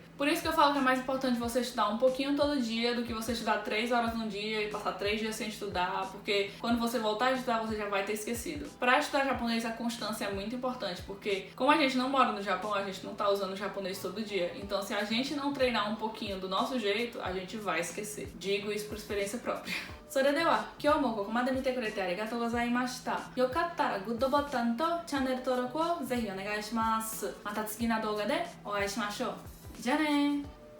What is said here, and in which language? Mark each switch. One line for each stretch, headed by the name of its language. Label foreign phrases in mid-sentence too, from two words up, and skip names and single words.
Portuguese: Por isso que eu falo que é mais importante você estudar um pouquinho todo dia do que você estudar 3 horas no dia e passar 3 dias sem estudar, porque quando você voltar a estudar, você já vai ter esquecido. Pra estudar japonês, a constância é muito importante, porque como a gente não mora no Japão, a gente não tá usando japonês todo dia. Então, se a gente não treinar um pouquinho do nosso jeito, a gente vai esquecer. Digo isso por experiência própria.
Japanese: それでは今日もここまで見てくれてありがとうございました。よかったらグッドボタンとチャンネル登録をぜひお願いします。また次の動画でお会いしましょう。じゃあねー。